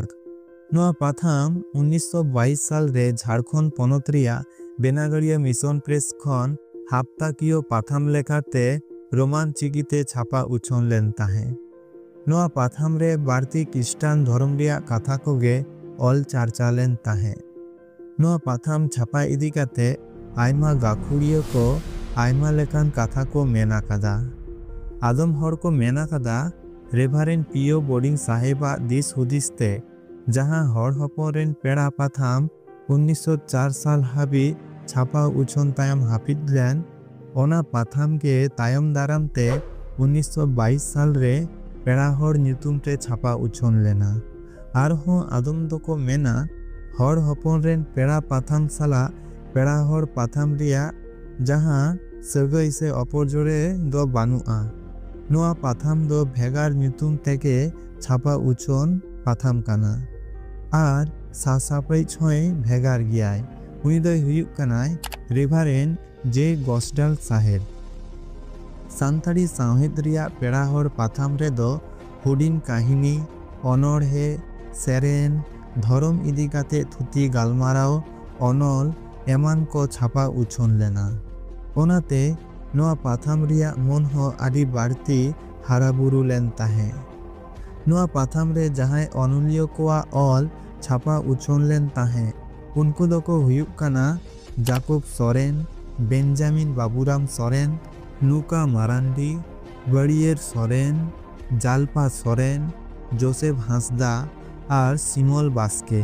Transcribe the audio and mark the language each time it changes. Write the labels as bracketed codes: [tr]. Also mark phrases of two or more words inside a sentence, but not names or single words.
[sat] नोआ पाथाम 1922 साल रे झारखंड पनत रिया बेनागड़िया मिशन प्रेस खन हाप्ताकियो पाथाम लेखाते रोमान चिकीते छापा उछन लेन ताहें। नोआ पाथाम रे बाड़ती ख्रिस्टान धर्म रिया कथा कोगे ऑल चार्चा लेन ताहें। नोआ पाथाम छापा इदी काते आयमा गाखुड़िया को आयमा लेकान कथा को मेना कादा। आदम हर को मेना कादा रेभारेन पियो बोर्डिंग साहेबा दिस हुदिसते जहां हर हपरेन पेड़ा पाथाम 1904 साल हाबी छापा उछन तायम हाफिद लेन। ओना पाथाम के तायम दाराम ते 1922 साल रे पेड़ा हर न्यूतुम ते छापा उछन लेना। आरहों आदम दो को मेना हर हपन रेन पेड़ा पाथाम साला पेड़ा हर पाथाम रिया जहां सगई से अपरजोरे दो बानुआ। नोआ पाथाम दो भेगार न्यूतुम तेके छापा उछन पाथाम काना आर सासापै छोय भेगार गियाय। उनी दो हुयुक कानाय रेभारेन जे गॉस्डाल साहेब। सान्ताड़ी सावहेद रिया पेड़ा हर पाथाम रे दो हुडिन काहिनी अनड़हे सेरेन धरम इदी काते थुती गालमाराव अनल एमान को छापा उछन लेना। ओनाते नोआ पाथाम रिया मन हो आदि बाड़ती हाराबुरु लेन ताहें। नोआ पाथाम रे जहां अनलियो कोआ ऑल छापा उछन लेन ताहें उनको दोको हुयुक काना जाकुब सोरेन, बेंजामिन बाबूराम सोरेन, नुका मारांडी, बड़ियर सोरेन, जालपा सोरेन, जोसेफ हांसदा और सिमल बास्के।